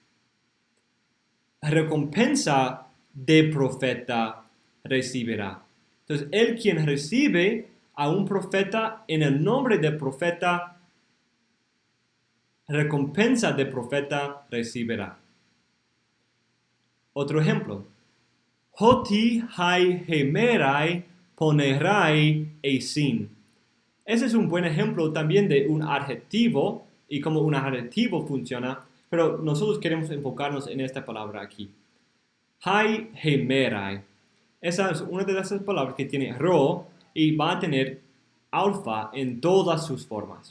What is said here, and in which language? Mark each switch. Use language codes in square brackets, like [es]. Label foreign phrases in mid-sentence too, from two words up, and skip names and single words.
[es] Recompensa de profeta recibirá. Entonces, el quien recibe a un profeta en el nombre del profeta, recompensa de profeta recibirá. Otro ejemplo. [el] ὅτι αἱ ἡμέραι πονηραί εἰσιν. [es] Ese es un buen ejemplo también de un adjetivo y cómo un adjetivo funciona, pero nosotros queremos enfocarnos en esta palabra aquí. [el] αἱ ἡμέραι. [es] Esa es una de esas palabras que tiene ro y va a tener alfa en todas sus formas.